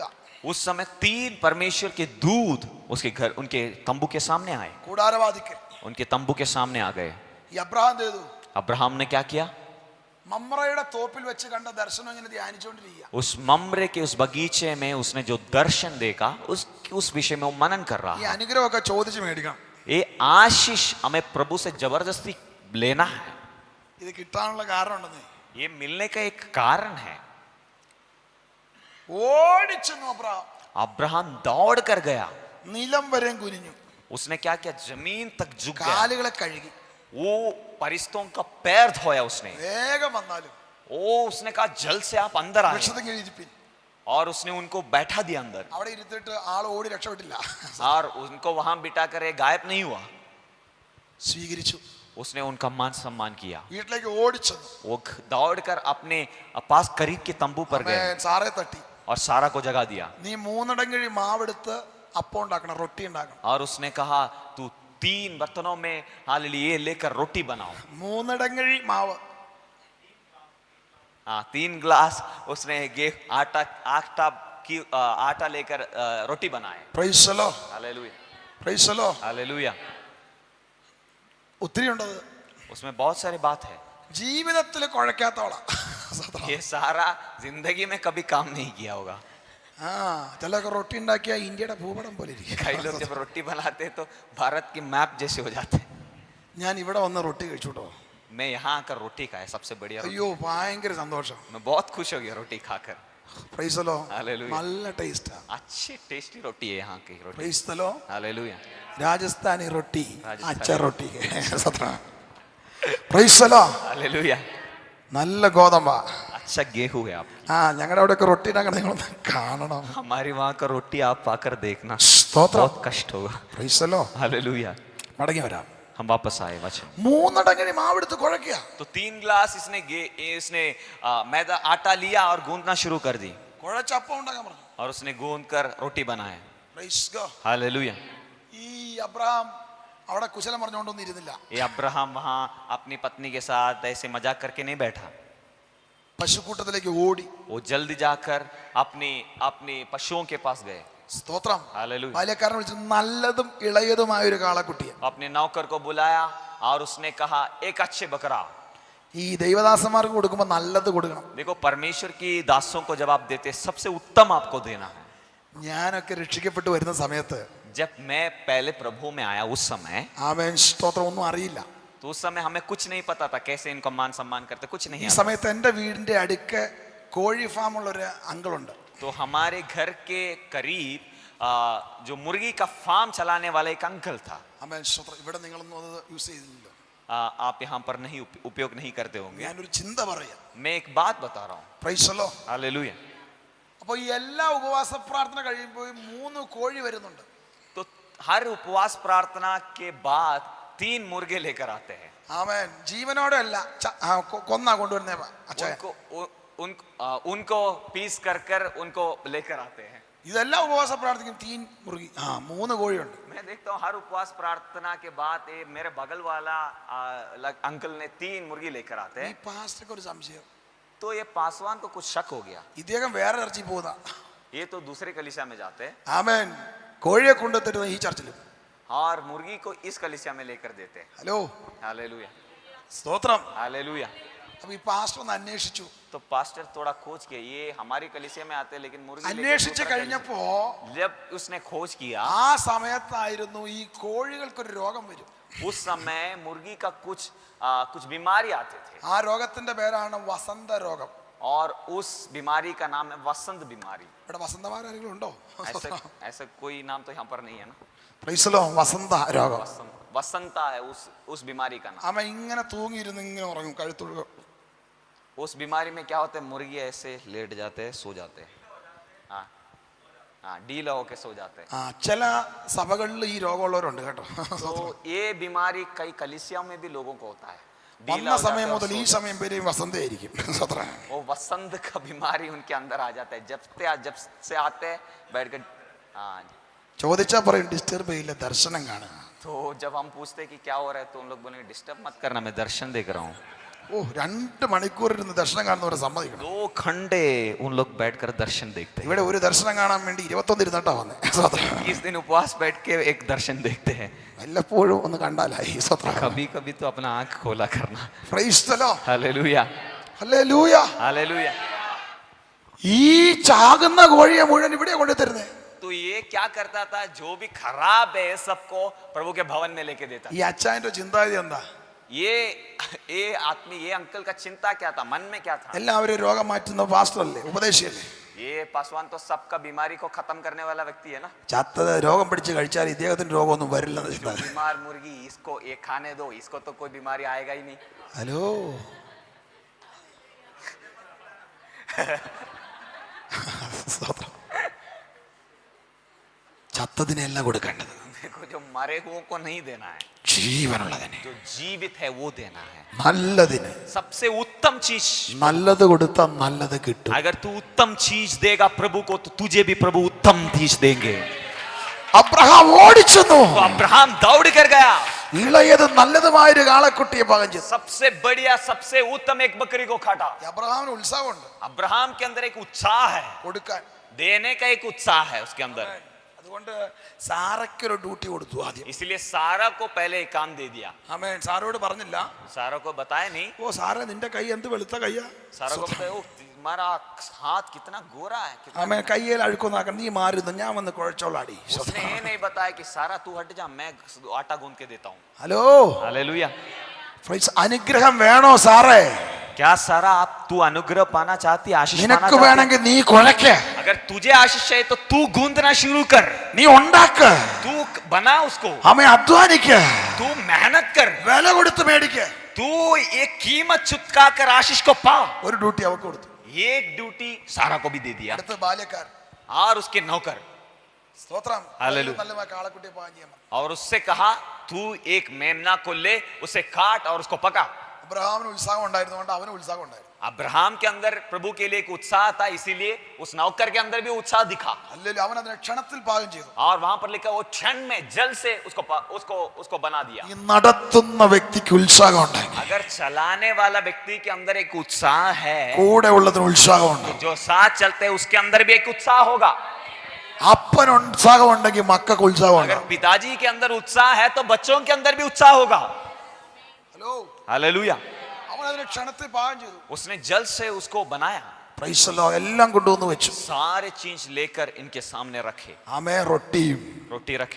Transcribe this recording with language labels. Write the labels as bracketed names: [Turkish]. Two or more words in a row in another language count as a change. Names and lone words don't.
[Hindi] उस समय 3 परमेश्वर के दूत उसके घर, उनके तंबू के सामने आए, [Malayalam] കൂടാരവാദിക്ക്. [Hindi] उनके तंबू के सामने आ गए। [Malayalam] ഈ അബ്രഹാം ചെയ്തു, [Hindi] अब्राहम ने क्या किया? [Malayalam] മമ്രയുടെ തോപ്പിൽ വെച്ച് കണ്ട ദർശനം ഇങ്ങനെ ധ്യാനിച്ചുകൊണ്ടിരിക്കുക. [Hindi] उस ममरे के उस बगीचे में उसने जो दर्शन देखा, उस विषय में वो मनन कर रहा [Malayalam] ഈ [Hindi] है। [Malayalam] അനുഗ്രഹമൊക്കെ ചോദിച്ച് മേടിക്കണം. [Hindi] ये आशीष हमें प्रभु से जबरदस्ती लेना है। [Malayalam] ഇത് കിട്ടാനുള്ള കാരണം ഉണ്ടെന്നേ. [Hindi] ये मिलने का एक कारण है। [Malayalam] ഓടിച്ചെന്നു അബ്രഹാം, [Hindi] अब्राहम दौड़ कर गया, [Malayalam] നിലം വരെയും കുനിഞ്ഞു, [Hindi] उसने क्या किया, जमीन तक झुक गया, [Malayalam] കാലുകളെ കഴുകി. [Hindi] वो परिस्तों का पैर धोया उसने। [Malayalam] വേഗം വന്നാലും [Hindi] उसने कहा जल्द से आप अंदर आए, [Malayalam] വൃക്ഷത്തിൽ ഇരിപ്പിൻ. [Hindi] और उसने उनको बैठा दिया अंदर, [Malayalam] അവിടെ ഇരുത്തിട്ട് ആൾ ഓടി രക്ഷപ്പെട്ടില്ല, [Hindi] और उनको वहां बिठा कर गायब नहीं हुआ, [Malayalam] സ്വീകരിച്ചു. [Hindi] उसने उनका मान सम्मान किया। [Malayalam] വീട്ടിലേക്ക് ഓടിച്ചെന്നു. [Hindi] वो दौड़कर अपने पास करीब के तंबू पर गए [Malayalam] സാറെ തട്ടി, [Hindi] और सारा को जगा दिया, [Malayalam] നീ 3 ഇടങ്ങഴി മാവെടുത്ത് അപ്പം ഉണ്ടാക്കണം, റൊട്ടി ഉണ്ടാക്കണം. [Hindi] और उसने कहा तू 3 बर्तनों में हालेलुया लेकर रोटी बनाओ। [Malayalam] 3 इടങ്ങഴി മാവ്, [Hindi] 3 गिलास उसने आटा लेकर रोटी बनाए। [English] Praise the Lord, [Hindi] हालेलुया, [English] Praise the Lord. [Hindi] हालेलुया। [Malayalam] ഒത്തിരി ഉണ്ടത്. [Hindi] उसमें बहुत सारी बात है। [Malayalam] ജീവിതത്തിൽ കുഴക്കാത്തോളാം. [Hindi] ये सारा जिंदगी में कभी काम नहीं किया होगा। [Malayalam] ആ ചിലൊക്കെ റൊട്ടി ഉണ്ടാക്കിയ ഇന്ത്യയുടെ ഭൂപടം പോലെ ഇരിക്കും. [Hindi] कई लोग जब रोटी बनाते हैं तो भारत की मैप जैसे हो जाते हैं। [Malayalam] ഞാൻ ഇവിടെ വന്ന് റൊട്ടി കഴിച്ചുട്ടോ, [Hindi] मैं यहाँ आकर रोटी खाया, सबसे बढ़िया रोटी। [Malayalam] അയ്യോ ഭയങ്കര സന്തോഷം. [Hindi] मैं बहुत खुश हो गया रोटी खाकर। [English] Praise the Lord. [Hindi] हालेलुया। [Malayalam] നല്ല ടേസ്റ്റാ. [Hindi] अच्छी टेस्टी रोटी है यहाँ की रोटी। [English] Praise the Lord. [Hindi] हालेलुया। [Malayalam] രാജസ്ഥാനി റൊട്ടി, രാജസ്ഥാനി [Hindi] अच्छा रोटी. [English] Praise the Lord. [Hindi] हालेलुया। [Malayalam] നല്ല ഗോതമ്പാ. [Hindi] अच्छा गेहूं है आप। [Malayalam] ഞങ്ങളുടെ അവിടെയൊക്കെ റൊട്ടി ഉണ്ടാക്കണം, നിങ്ങളൊന്ന് കാണണം. [Hindi] हमारी वहाँ का रोटी आप पाकर देखना, [Malayalam] സ്തോത്രം. [Hindi] बहुत कष्ट होगा। [English] Praise the Lord. [Hindi] हालेलुया। [Malayalam] മടങ്ങി വരാം. [Hindi] हम वापस आए वचन। [Malayalam] 3 ഇടങ്ങഴി മാവെടുത്ത് കുഴക്കുക. [Hindi] तो 3 गिलास इसने मैदा आटा लिया और गूंदना शुरू कर दी, [Malayalam] കുഴച്ച് അപ്പം ഉണ്ടാക്കാൻ പറഞ്ഞു. [Hindi] और उसने गूंद कर रोटी बनाया। [English] Praise God. [Hindi] हालेलुया। [Malayalam] ഈ അബ്രഹാം അവിടെ കുശലം പറഞ്ഞുകൊണ്ടൊന്നും ഇരുന്നില്ല. [Hindi] ये अब्राहम वहाँ अपनी पत्नी के साथ ऐसे मजाक करके नहीं बैठा, [Malayalam] പശുക്കൂട്ടത്തിലേക്ക് ഓടി. [Hindi] वो जल्दी जाकर अपनी पशुओं के पास गए। [Malayalam] സ്തോത്രം. [Hindi] हालेलुया। [Malayalam] ബാല്യക്കാരനെ വിളിച്ചു നല്ലതും ഇളയതുമായ ഒരു കാളക്കുട്ടിയെ. [Hindi] अपने नौकर को बुलाया और उसने कहा एक अच्छे बकरा। [Malayalam] ഈ ദൈവദാസന്മാർക്ക് കൊടുക്കുമ്പോൾ നല്ലത് കൊടുക്കണം. [Hindi] देखो परमेश्वर की दासों को जब आप देते सबसे उत्तम आपको देना है। [Malayalam] ഞാനൊക്കെ രക്ഷിക്കപ്പെട്ടു വരുന്ന സമയത്ത് [Hindi] जब मैं पहले प्रभु में आया उस समय, [Malayalam] ആമേൻ സ്തോത്രം, ഒന്നും അറിയില്ല. [Hindi] तो उस समय हमें कुछ नहीं पता था कैसे इनको मान सम्मान करते, कुछ नहीं [Malayalam] ഈ [Hindi] आता। [Malayalam] സമയത്ത് എൻ്റെ വീടിന്റെ അടുക്ക കോഴി ഫാം ഉള്ളൊരു അങ്കിളുണ്ട്. [Hindi] तो हमारे घर के करीब जो मुर्गी का फार्म चलाने वाला एक अंकल था। [Malayalam] ആമേൻ സ്തോത്രം. ഇവിടെ നിങ്ങളൊന്നും അത് യൂസ് ചെയ്തില്ലല്ലോ. [Hindi] आप यहाँ पर नहीं उपयोग नहीं करते होंगे। [Malayalam] ഞാനൊരു ചിന്ത പറയാം. [Hindi] मैं एक बात बता रहा हूँ। [English] Praise the Lord. [Hindi] हालेलुया। [Malayalam] അപ്പോൾ ഈ എല്ലാ ഉപവാസ പ്രാർത്ഥന കഴിയുമ്പോൾ 3 കോഴി വരുന്നുണ്ട്. [Hindi] तो हर उपवास प्रार्थना के बाद 3 मुर्गे लेकर आते हैं। [Malayalam] ആമേൻ. ജീവനോടെ അല്ല, കൊന്നാ കൊണ്ടുവരുന്നേ അച്ഛാ. [Hindi] उनको पीस कर उनको लेकर आते हैं। [Malayalam] ഇതെല്ലാം ഉപവാസ പ്രാർത്ഥിക്കും. 3 മുറുകി, 3 കോഴിയുണ്ട്. [Hindi] मैं देखता हूँ हर उपवास प्रार्थना के बाद मेरे बगल वाला अंकल ने 3 मुर्गी लेकर आते [Malayalam] ഈ [Hindi] हैं। [Malayalam] പാസ്റ്റർക്ക് ഒരു സംശയം, [Hindi] तो ये पासवान को कुछ शक हो गया, [Malayalam] ഇദ്ദേഹം വേറെ ചർച്ചിൽ പോകുന്ന. [Hindi] ये तो दूसरे कलीसिया में जाते हैं [Malayalam] ആമേൻ. കോഴിയെ കൊണ്ടുത്തരുന്ന ഈ ചർച്ചിലും. [Hindi] और मुर्गी को इस कलीसिया में लेकर देते हैं। [Malayalam] ഹലോ, [Hindi] हालेलुया। [Malayalam] സ്തോത്രം. [Hindi] हालेलुया। [Malayalam] അപ്പൊ ഈ പാസ്റ്റർ ഒന്ന് അന്വേഷിച്ചു. [Hindi] तो पास्टर थोड़ा खोज किया, ये हमारी कलीसिया में आते हैं लेकिन मुर्गी लेकर [Malayalam] അന്വേഷിച്ച് [Hindi] दूसरा [Malayalam] കഴിഞ്ഞപ്പോ [Hindi] कलीसिया। जब उसने खोज किया [Malayalam] ആ സമയത്തായിരുന്നു ഈ കോഴികൾക്കൊരു രോഗം വരും. [Hindi] उस समय मुर्गी का कुछ बीमारी आते थे, [Malayalam] ആ രോഗത്തിന്റെ പേരാണ് വസന്ത രോഗം. [Hindi] और उस बीमारी का नाम है वसंत बीमारी। [Malayalam] ഇവിടെ വസന്തമാരെങ്കിലും ഉണ്ടോ? [Hindi] ऐसा कोई नाम तो यहाँ पर नहीं है ना। [English] Praise the Lord. [Malayalam] വസന്ത രോഗം. [Hindi] वसंता है उस बीमारी का नाम। [Malayalam] ആമ ഇങ്ങനെ തൂങ്ങിയിരുന്ന് ഇങ്ങനെ ഉറങ്ങും, കഴുത്തുള്ള. [Hindi] उस बीमारी में क्या होता है, मुर्गी ऐसे लेट जाते हैं, सो जाते हैं, हाँ ढीला होके सो जाते हैं। [Malayalam] ചില സഭകളിൽ ഈ രോഗമുള്ളവരുണ്ട് കേട്ടോ. [Hindi] तो ये बीमारी कई कलीसियाओं में भी लोगों को होता है। [Malayalam] വന്ന സമയം മുതൽ ഈ സമയം വരെയും വസന്തയായിരിക്കും. [Hindi] वो वसंत का बीमारी उनके अंदर आ जाता है। जब से आते हैं बैठ कर [Malayalam] ചോദിച്ചാ പറയും ഡിസ്റ്റർബ് ചെയ്യില്ല, ദർശനം കാണുക. [Hindi] तो जब हम पूछते हैं कि क्या हो रहा है तो उन लोग बोलेंगे डिस्टर्ब मत करना, मैं दर्शन देख रहा हूँ। [Malayalam] 2 മണിക്കൂർ ഇരുന്ന് ദർശനം കാണുന്നവരെ സമ്മതിക്കണം. [Hindi] 2 घंटे उन लोग बैठकर दर्शन देखते हैं। [Malayalam] ഇവിടെ ഒരു ദർശനം കാണാൻ വേണ്ടി 21 ഇരുന്നിട്ടാ വന്നേ. [Hindi] 21 दिन उपवास बैठ के एक दर्शन देखते हैं। [Malayalam] വല്ലപ്പോഴും ഒന്ന് കണ്ടാലായി. [Hindi] कभी कभी तो अपना आंख खोला करना। [English] Praise the Lord. [Hindi] हालेलुया। [Malayalam] ഹല്ലേലൂയ. [Hindi] हालेलुया। [Malayalam] ഈ ചാകുന്ന കോഴിയെ മുഴുവൻ ഇവിടെ കൊണ്ടുതരുന്നേ. [Hindi] तो ये क्या करता था, जो भी खराब है सबको प्रभु के भवन में लेके देता। [Malayalam] ഈ അച്ചായന്റെ ചിന്താഗതി എന്താ? [Hindi] ये आदमी, ये अंकल का चिंता क्या था, मन में क्या था? [Malayalam] എല്ലാവരും രോഗം മാറ്റുന്ന പാസ്റ്റർ അല്ലേ, ഉപദേശിയല്ലേ? [Hindi] ये पासवान तो सबका बीमारी को खत्म करने वाला व्यक्ति है ना। [Malayalam] ചത്തത് രോഗം പിടിച്ച് കഴിച്ചാൽ ഇദ്ദേഹത്തിന് രോഗമൊന്നും വരില്ലെന്ന് [Hindi] जो [Malayalam] ചിന്ത. [Hindi] बीमार मुर्गी, इसको ये खाने दो, इसको तो कोई बीमारी आएगा ही नहीं। [Malayalam] ഹലോ, സ്തോത്രം. ചത്തതിനെല്ലാം കൊടുക്കേണ്ടത്, [Hindi] देखो जो मरे हुओं को नहीं देना है, [Malayalam] ജീവനുള്ളതിനെ, [Hindi] जो जीवित है वो देना है। [Malayalam] നല്ലതിന്. [Hindi] सबसे उत्तम चीज, [Malayalam] നല്ലത് കൊടുത്താൽ നല്ലത് കിട്ടും. [Hindi] अगर तू उत्तम चीज देगा प्रभु को तो तुझे भी प्रभु उत्तम चीज देंगे। [Malayalam] അബ്രഹാം ഓടിച്ചെന്നു, [Hindi] तो अब्राहम दौड़ कर गया, [Malayalam] ഇളയത് നല്ലതുമായൊരു കാളക്കുട്ടിയെ പാകം ചെയ്തു. [Hindi] सबसे बढ़िया सबसे उत्तम एक बकरी को काटा। [Malayalam] അബ്രഹാമിന് ഉത്സാഹമുണ്ട് [Hindi] अब्राहम के अंदर एक उत्साह है, [Malayalam] കൊടുക്കാൻ. [Hindi] देने का एक उत्साह है उसके अंदर। [Malayalam] അതുകൊണ്ട് സാറയ്ക്കൊരു ഡ്യൂട്ടി കൊടുത്തു ആദ്യം. [Hindi] इसलिए सारा को पहले एक काम दे दिया। [Malayalam] ആമേൻ. സാറയോട് പറഞ്ഞില്ല, [Hindi] सारा को बताया नहीं, [Malayalam] ഓ സാറേ നിന്റെ കൈ എന്ത് വെളുത്ത കയ്യാ. [Hindi] सारा को बताया ओ तुम्हारा हाथ कितना गोरा है, कितना। [Malayalam] ആമേൻ. കയ്യിൽ അഴുക്കൊന്നാക്കണം, നീ മാറുന്നു, ഞാൻ വന്ന് കുഴച്ചോളാടി. [Hindi] उसने ये नहीं बताया कि सारा तू हट जा, मैं आटा गूंद के देता हूँ। [Malayalam] ഹലോ, [Hindi] हालेलुया। [Malayalam] പ്രൈസ്. അനുഗ്രഹം വേണോ സാറേ? [Hindi] क्या सारा आप तू अनुग्रह पाना चाहती, आशीष पाना [Malayalam] നിനക്ക് [Hindi] चाहती? [Malayalam] വേണമെങ്കിൽ നീ കുഴയ്ക്ക, [Hindi] अगर तुझे आशीष चाहिए तो तू गूंदना शुरू कर, [Malayalam] നീ ഉണ്ടാക്ക, [Hindi] तू बना उसको, [Malayalam] ആമേൻ. അധ്വാനിക്ക, [Hindi] तू मेहनत कर, [Malayalam] വില കൊടുത്ത് മേടിക്ക. [Hindi] तू एक कीमत चुका कर आशीष को पा। [Malayalam] ഒരു ഡ്യൂട്ടി അവക്ക് കൊടുത്തു. [Hindi] एक ड्यूटी सारा को भी दे दिया, [Malayalam] അടുത്ത ബാല്യക്കാരൻ. [Hindi] और उसके नौकर, [Malayalam] സ്തോത്രം. ഹല്ലേലൂയ. നല്ല കാളക്കുട്ടിയെ പാകം ചെയ്യാൻ പറഞ്ഞു. [Hindi] और उससे कहा तू एक मेमना को ले, उसे काट और उसको पका। [Malayalam] അബ്രഹാമിന് ഉത്സാഹം ഉണ്ടായിരുന്നുകൊണ്ട് അവന് ഉത്സാഹം ഉണ്ടായിരുന്നു. [Hindi] अब्राहम के अंदर प्रभु के लिए एक उत्साह था, इसीलिए उस नौकर के अंदर भी उत्साह दिखा। [Malayalam] അല്ലെങ്കിൽ അവൻ അതിനെ ക്ഷണത്തിൽ പാകം ചെയ്തു. [Hindi] और वहां पर लिखा वो क्षण में जल से उसको बना दिया। [Malayalam] ഈ നടത്തുന്ന വ്യക്തിക്ക് ഉത്സാഹം ഉണ്ടായി, [Hindi] अगर चलाने वाला व्यक्ति के अंदर एक उत्साह है, [Malayalam] കൂടെ ഉള്ളതിന് ഉത്സാഹം ഉണ്ട്. [Hindi] जो साथ चलते हैं उसके अंदर भी एक उत्साह होगा। [Malayalam] അപ്പന് ഉത്സാഹം ഉണ്ടെങ്കിൽ മക്കൾക്ക് ഉത്സാഹം [Hindi] अगर [Malayalam] ഉണ്ട്. [Hindi] पिताजी के अंदर उत्साह है तो बच्चों के अंदर भी उत्साह होगा। [Malayalam] ഹലോ, [Hindi] हालेलुया। [Malayalam] അവൻ അതിനെ ക്ഷണത്തിൽ പാകം ചെയ്തു. [Hindi] उसने जल से उसको बनाया, [English] Praise the Lord. [Malayalam] എല്ലാം കൊണ്ടുവന്ന് വെച്ചു. [Hindi] सारे चीज लेकर इनके सामने रखे, [Malayalam] ആമേ. റൊട്ടിയും [Hindi] रोटी रखे,